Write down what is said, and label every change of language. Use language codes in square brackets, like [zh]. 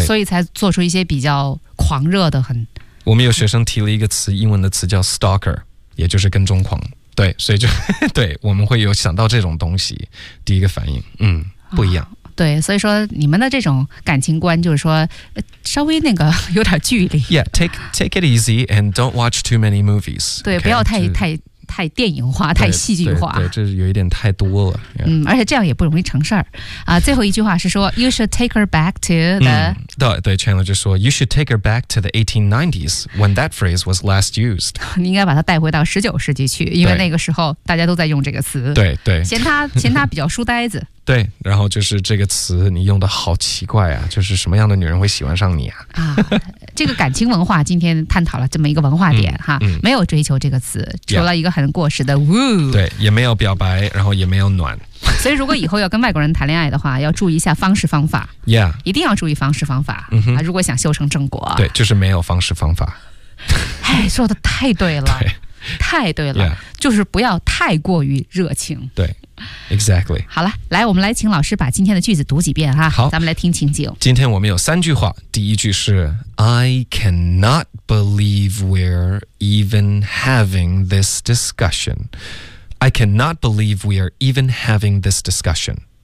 [zh] 所以才做出一些比较狂热的。很我们有学生提了一个词，英文的词叫 stalker， 也就是跟踪狂。对，所以就对我们会有想到这种东西第一个反应，嗯，不一样、啊，对，所以说你们的这种感情观就是说、稍微那个有点距离。 [en] Yeah, take it easy and don't watch too many movies. [zh] 对、 [en] okay? [zh] 不要太电影化，太戏剧化。对，这有一点太多了。 [en] Yeah. [zh] 嗯，而且这样也不容易成事儿。最后一句话是说 [en] you should take her back to the...、嗯、 [zh] 对 [en] Chandler [zh] 就说 [en] you should take her back to the 1890s when that phrase was last used. [zh] 你应该把它带回到19世纪去，因为那个时候大家都在用这个词。对对。嫌他比较书呆子。对，然后就是这个词你用的好奇怪啊，就是什么样的女人会喜欢上你啊？啊，这个感情文化今天探讨了这么一个文化点、嗯、哈、嗯，没有追求这个词，除了一个很过时的 woo，对，也没有表白，然后也没有暖。所以如果以后要跟外国人谈恋爱的话，要注意一下方式方法。 [en] Yeah， [zh] 一定要注意方式方法。嗯、啊、如果想修成正果，对，就是没有方式方法。哎，说的太对了，对太对了， [en] yeah. [zh] 就是不要太过于热情。对。 [en] Exactly. [zh] 好了，来，我们来请老师把今天的句子读几遍哈。好，咱们来听情景。今天我们有三句话。第一句是 [en] I cannot believe we're even having this discussion. I cannot believe we're even having this discussion.